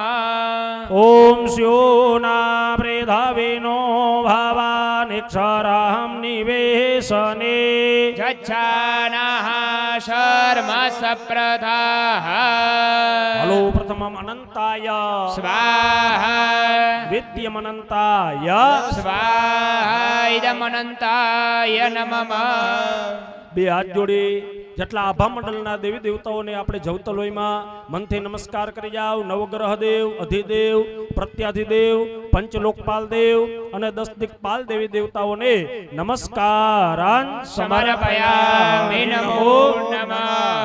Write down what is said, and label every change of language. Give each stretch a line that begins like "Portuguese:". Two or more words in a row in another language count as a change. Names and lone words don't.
Sanskrit: ॐ स्योनावृधाविनो भवानिक्षरहं निवेशने गच्छानः शर्म सप्रथाः हलो प्रथमम् अनन्ताय स्वाहा द्वितीयम् अनन्ताय स्वाहा इदम् अनन्ताय नमः
Gujarati: બે હાથ જોડી જેટલા આભા મંડળના દેવી દેવતાઓને આપણે જવતલોયમાં મનથી નમસ્કાર કરી જાવ. નવગ્રહ દેવ, અધિદેવ, પ્રત્યાધિદેવ, પંચલોકપાલ દેવ અને 10 દિક્પાલ દેવી દેવતાઓને નમસ્કારાન
Sanskrit: समर्पयामि नमो नमः